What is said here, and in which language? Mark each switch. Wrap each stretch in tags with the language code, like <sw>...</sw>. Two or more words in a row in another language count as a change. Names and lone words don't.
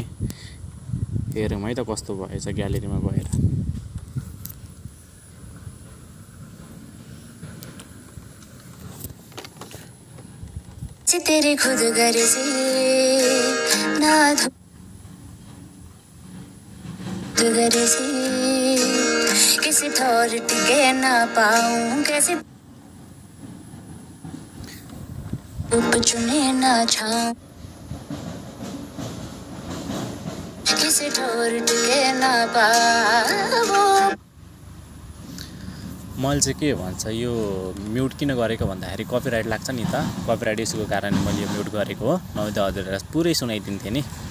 <ne>हेरौँ है त कस्तो भएछ ग्यालेरीमा गएर।</ne> <hi>तेरे खुद गर्जी ना गर्जी किसी अथॉरिटी के ना पाऊं कैसे धूप चुने ना छाऊं किसी अथॉरिटी के ना पाऊं।</hi> <ne>मैले चाहिँ के भन्छ यो म्युट किन गरेको भन्दाखेरि कपिराइट लाग्छ नि त। कपिराइट इस्युको कारणले मैले यो म्युट गरेको हो। नभए त हजुरहरूलाई पुरै सुनाइदिन्थेँ नि।</ne>